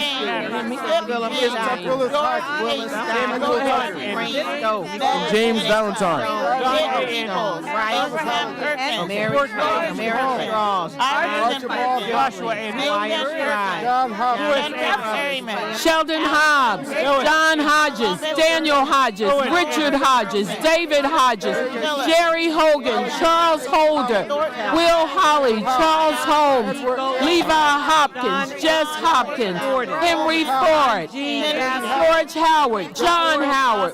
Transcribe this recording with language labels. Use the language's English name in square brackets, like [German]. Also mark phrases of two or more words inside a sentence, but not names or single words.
[English] And James Valentine. Sheldon Hobbs, John Hodges, Daniel Hodges, Richard Hodges, David Hodges, Jerry Hogan, Charles Holder, Will Holly, Charles Holmes, Levi Hopkins, Jess Hopkins, Henry Ford, George Howard, John Howard,